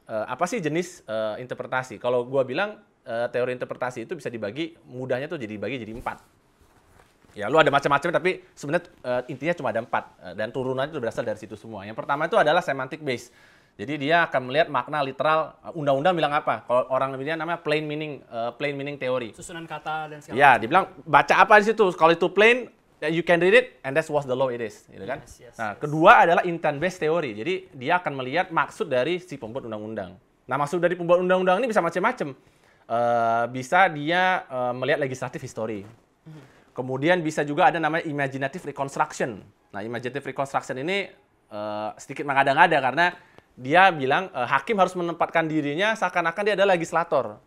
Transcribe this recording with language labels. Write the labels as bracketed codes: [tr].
[id] Apa sih jenis interpretasi? Kalau gua bilang teori interpretasi itu bisa dibagi, mudahnya tuh dibagi jadi 4. Ya, lu ada macam-macam tapi sebenarnya intinya cuma ada 4 dan turunannya itu berasal dari situ semua. Yang pertama itu adalah semantic base. Jadi dia akan melihat makna literal, undang-undang bilang apa? Kalau orang bilang namanya plain meaning teori. Susunan kata dan segala Ya, dibilang baca apa di situ. Kalau itu plain, [en] you can read it and that's what the law it is, [id] gitu kan? Nah, kedua adalah intent based teori. Jadi dia akan melihat maksud dari si pembuat undang-undang. Nah, maksud dari pembuat undang-undang ini bisa macam-macam. Bisa dia melihat legislative history. Kemudian bisa juga ada namanya imaginative reconstruction. Nah, imaginative reconstruction ini sedikit mengada-ngada karena dia bilang hakim harus menempatkan dirinya seakan-akan dia adalah legislator.